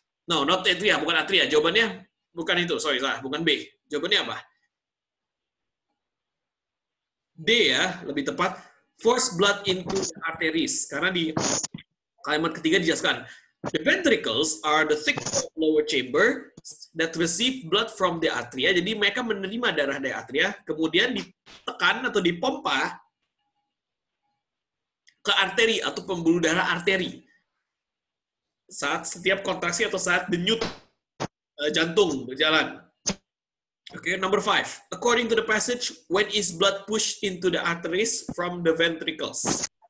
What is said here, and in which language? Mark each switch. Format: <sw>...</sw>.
<en>No, not atria,</en> <id>bukan atria. Jawabannya bukan itu. Sorry, salah. Bukan B. Jawabannya apa? D ya, lebih tepat.</id> <en>Force blood into the arteries.</en> <id>Karena di kalimat ketiga dijelaskan.</id> <en>The ventricles are the thick lower chamber that receive blood from the atria.</en> <id>Jadi mereka menerima darah dari atria, kemudian ditekan atau dipompa ke arteri atau pembuluh darah arteri. Saat setiap kontraksi atau saat denyut jantung berjalan.</id> <en>Okay, number 5. According to the passage, when is blood pushed into the arteries from the ventricles?</en>